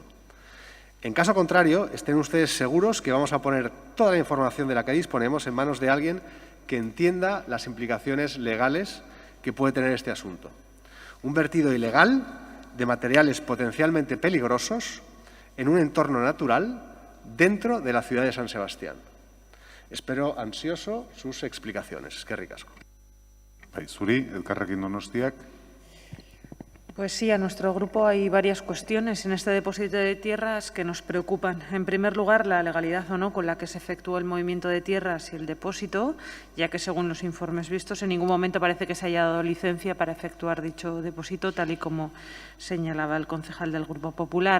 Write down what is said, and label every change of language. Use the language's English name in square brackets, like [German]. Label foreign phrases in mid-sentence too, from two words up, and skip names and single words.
[Spanish] En caso contrario, estén ustedes seguros que vamos a poner toda la información de la que disponemos en manos de alguien que entienda las implicaciones legales que puede tener este asunto. Un vertido ilegal de materiales potencialmente peligrosos en un entorno natural dentro de la ciudad de San Sebastián. Espero ansioso sus explicaciones. [Basque] Eskerrik asko. Zuri, Elkarrekin Donostiak. [Spanish] Pues sí, a nuestro grupo hay varias cuestiones en este depósito de tierras que nos preocupan. En primer lugar, la legalidad o no con la que se efectuó el movimiento de tierras y el depósito, ya que según los informes vistos en ningún momento parece que se haya dado licencia para efectuar dicho depósito, tal y como señalaba el concejal del Grupo Popular.